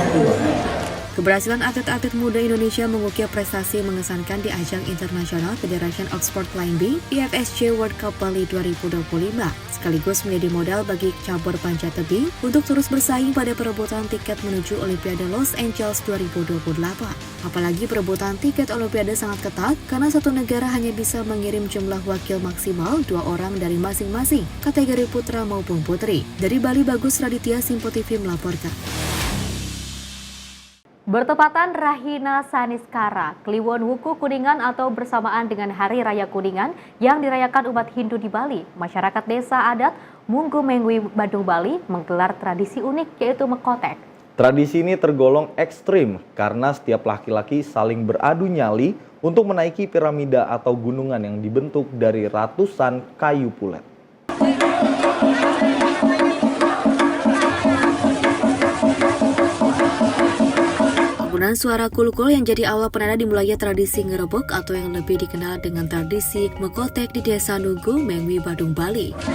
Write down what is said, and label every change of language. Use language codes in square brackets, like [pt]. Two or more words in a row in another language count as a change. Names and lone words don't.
[id] Keberhasilan atlet-atlet muda Indonesia mengukir prestasi mengesankan di ajang internasional Federation of Sport Climbing IFSC World Cup Bali 2025, sekaligus menjadi modal bagi cabur panjat tebing untuk terus bersaing pada perebutan tiket menuju Olimpiade Los Angeles 2028. Apalagi perebutan tiket Olimpiade sangat ketat karena satu negara hanya bisa mengirim jumlah wakil maksimal 2 orang dari masing-masing kategori putra maupun putri. Dari Bali, Bagus Raditya, Simpo TV melaporkan. Bertepatan Rahina Saniskara, Kliwon Wuku Kuningan atau bersamaan dengan Hari Raya Kuningan yang dirayakan umat Hindu di Bali, masyarakat desa adat Munggu Mengwi Badung Bali menggelar tradisi unik yaitu mekotek. Tradisi ini tergolong ekstrim karena setiap laki-laki saling beradu nyali untuk menaiki piramida atau gunungan yang dibentuk dari ratusan kayu pulet. Penggunaan suara kulkul yang jadi awal penanda dimulainya tradisi ngerebek atau yang lebih dikenal dengan tradisi mekotek di Desa Munggu Mengwi Badung Bali.